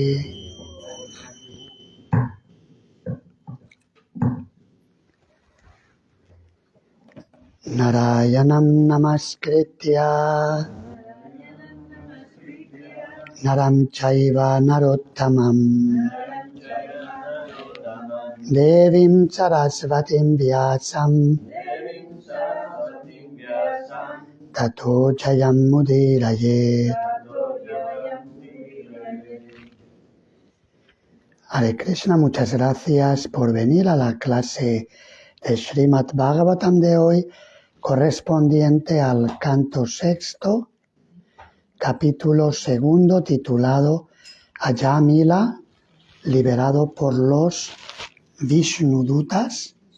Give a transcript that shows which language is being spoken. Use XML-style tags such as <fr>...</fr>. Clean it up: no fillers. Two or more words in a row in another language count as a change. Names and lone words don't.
<sa>नारायणं नमस्कृत्य नरं चैव नरोत्तमम् देवीं सरस्वतीं व्यासं ततो जयम् मुदीरये. हरे कृष्ण,</sa> <es>muchas gracias por venir a la clase de Srimad Bhagavatam de hoy, correspondiente al canto sexto, capítulo segundo, titulado Ayamila, liberado por los Vishnudutas.</es>